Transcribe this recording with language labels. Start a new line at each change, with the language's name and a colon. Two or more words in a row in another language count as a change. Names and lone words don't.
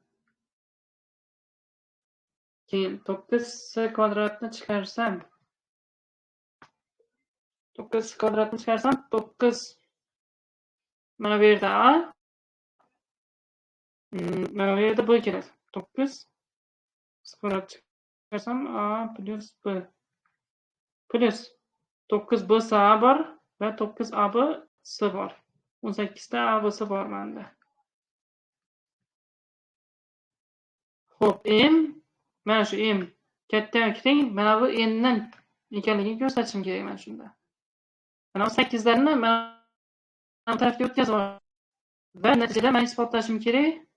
Uzbek: Keyin 9c kvadratni chiqarsam 9 kvadratni chiqarsam 9 mana bu yerda a mana bu yerda b keladi. 9 kvadrat chiqarsam a plus b plus 9b c a bor va 9ab c bor. 18 ta a b c bor menda. Xo'p, m mana shu m katta teng mana bu n ning ekanligini ko'rsatishim kerak mana shunda. Mana bu 8 larni mana bu tarafga o'tkazib va natijada men isbotlashim kerak.